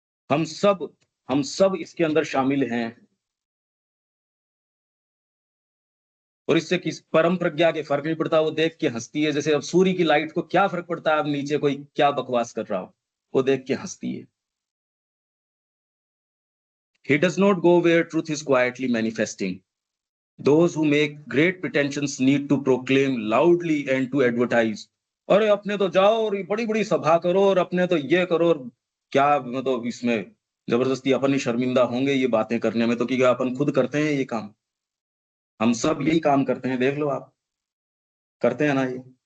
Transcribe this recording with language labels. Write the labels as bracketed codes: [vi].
[hi] हम सब हम सब इसके अंदर शामिल हैं और इससे किस परम प्रज्ञा के फ़र्क नहीं पड़ता, वो देख के हँसती है। जैसे अब सूर्य की लाइट को क्या फ़र्क पड़ता है अब नीचे कोई क्या बकवास कर रहा हो, वो देख के हँसती है। [en] He does not go where truth is quietly manifesting. Those who make great pretensions need to proclaim loudly and to advertise. [hi] अरे अपने तो जाओ और बड़ी-बड़ी सभा करो और अपने तो ये करो और क्या मतलब इसमें ज़बरदस्ती अपन ही शर्मिंदा होंगे ये बातें करने में तो कि क्या अपन खुद करते हैं ये काम। हम सब यही काम करते हैं, देख लो आप, करते हैं ना ये।